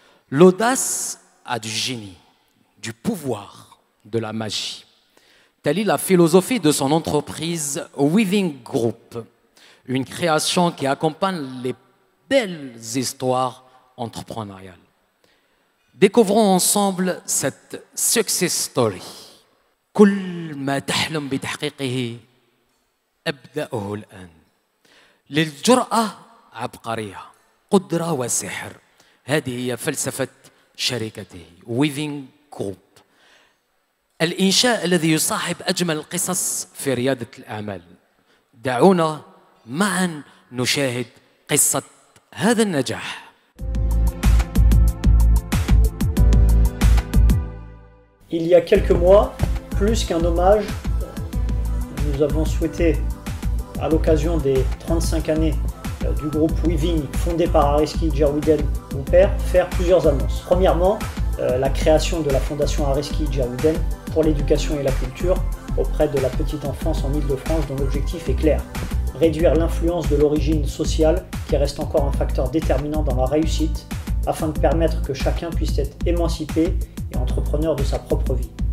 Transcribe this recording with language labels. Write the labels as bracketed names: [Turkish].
[French] L'audace a du génie, du pouvoir, de la magie. Telle est la philosophie de son entreprise Weaving Group, une création qui accompagne les belles histoires entrepreneuriales. Découvrons ensemble cette success story. [Arabic] كل ما تحلم بتحقيقه أبدأه الآن. للجرأة عبقرية، قدرة وسحر. هذه هي فلسفة شركته Weaving Group. الإنشاء الذي يصاحب أجمل القصص في ريادة الأعمال. دعونا معا نشاهد قصة هذا النجاح. [French] Il y a quelques mois, plus qu'un hommage, nous avons souhaité, à l'occasion des 35 années du groupe Weaving, fondé par Areski Djerwiden, mon père, faire plusieurs annonces. Premièrement, la création de la fondation Areski Djerwiden pour l'éducation et la culture auprès de la petite enfance en Île-de-France, dont l'objectif est clair: réduire l'influence de l'origine sociale qui reste encore un facteur déterminant dans la réussite, afin de permettre que chacun puisse être émancipé et entrepreneur de sa propre vie.